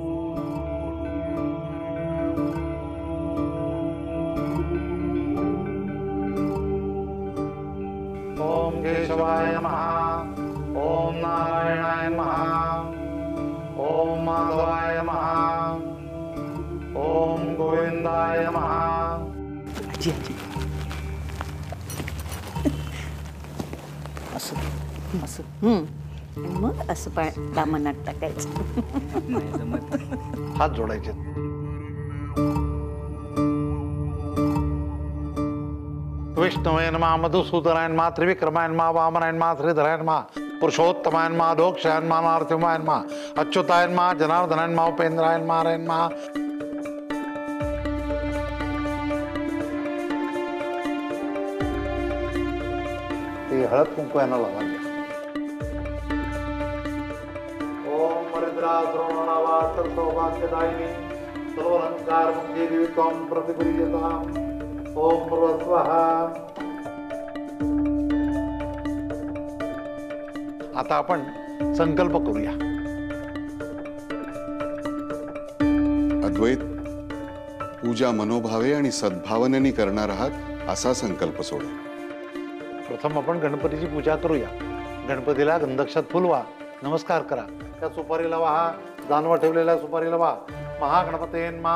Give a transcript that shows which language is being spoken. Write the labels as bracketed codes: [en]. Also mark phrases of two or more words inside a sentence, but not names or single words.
[sa] ओम केशवाय नमः. ओम नारायणाय नमः. ओम माधवाय नमः. ओम गोविंदाय नमः. [mr] मग असं दामनात टाकायचं. हात जोडायचे. [sa] विष्णुवे नमः. मधुसूदनाय नमः. त्रिविक्रमाय नमः. वामनाय नमः. श्रीधराय नमः. पुरुषोत्तमाय नमः. दोक्षाय नमः. नारसिंहाय नमः. अच्युताय नमः. जनार्दनाय नमः. उपेंद्राय नमः. [mr] हळद कुंकू यांना लावा. [sa] ओम मरिद्रा श्रवणावाचल सौभाग्यदायिनी सर्वलंकार मुक्ती देवी त्वं प्रतिगृह्यताम्. ओम स्वाहा. [mr] आता आपण संकल्प करूया. अद्वैत, पूजा मनोभावे आणि सद्भावनेने करणार आहात असा संकल्प सोडा. प्रथम आपण गणपतीची पूजा करूया. गणपतीला गंधक्षात फुलवा, नमस्कार करा. त्या सुपारीला वाहा, जानवा ठेवलेल्या सुपारीला वाहा. [sa] महागणपते नमः.